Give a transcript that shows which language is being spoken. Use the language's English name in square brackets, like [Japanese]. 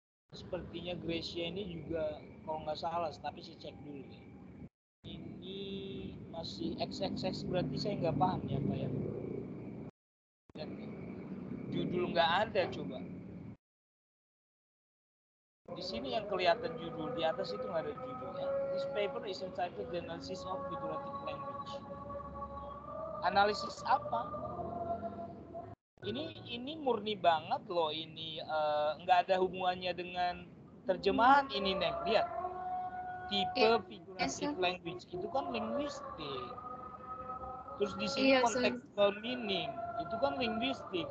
[Indonesian] Sepertinya Gracia ini juga kalau nggak salah, tapi saya cek dulu ya. Ini masih XXX, berarti saya nggak paham ya apa ya. Dan judul nggak ada, coba. Di sini yang kelihatan judul, di atas itu nggak ada judulnya. [English] This paper is entitled The Analysis of Figurative Language. [Indonesian] Analisis apa? Ini murni banget loh, ini nggak ada hubungannya dengan terjemahan ini, Neng. Lihat. Tipe figurative language itu kan linguistik. Terus di sini contextual meaning itu kan linguistik.